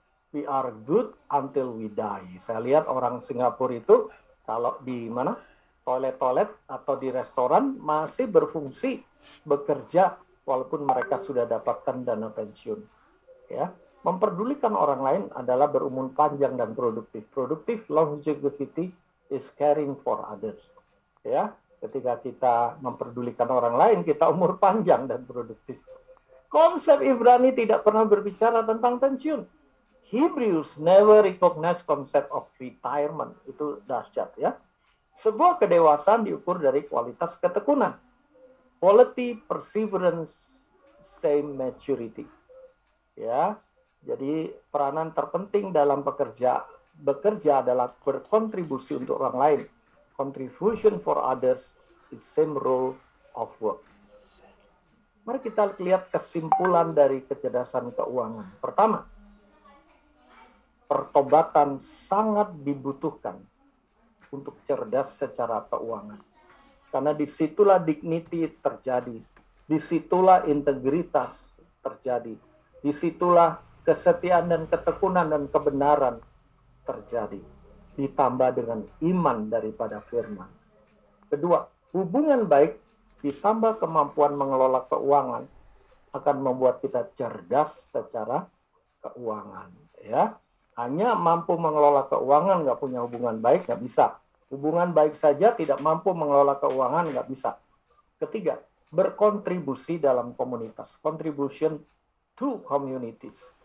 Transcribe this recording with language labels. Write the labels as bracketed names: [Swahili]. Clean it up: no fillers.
[English] We are good until we die. [Indonesian] Saya lihat orang Singapura itu kalau di mana toilet-toilet atau di restoran masih berfungsi, bekerja walaupun mereka sudah dapatkan dana pensiun. Ya, memperdulikan orang lain adalah berumur panjang dan produktif. [English] Produktif longevity is caring for others. [Indonesian] Ya, ketika kita memperdulikan orang lain, kita umur panjang dan produktif. Konsep Ibrani tidak pernah berbicara tentang pensiun. [English] Hebrews never recognize concept of retirement. [Indonesian] Itu dahsyat ya. Sebuah kedewasaan diukur dari kualitas ketekunan. [English] Quality, perseverance, same maturity. [Indonesian] Ya, jadi peranan terpenting dalam bekerja adalah berkontribusi untuk orang lain. [English] Contribution for others is same role of work. [Indonesian] Mari kita lihat kesimpulan dari kecerdasan keuangan. Pertama, pertobatan sangat dibutuhkan untuk cerdas secara keuangan. Karena disitulah dignity terjadi, disitulah integritas terjadi, disitulah kesetiaan dan ketekunan dan kebenaran terjadi, ditambah dengan iman daripada firman. Kedua, hubungan baik ditambah kemampuan mengelola keuangan akan membuat kita cerdas secara keuangan. Ya, hanya mampu mengelola keuangan, nggak punya hubungan baik, nggak bisa. Hubungan baik saja tidak mampu mengelola keuangan, nggak bisa. Ketiga, berkontribusi dalam komunitas. [English] Contribution to communities.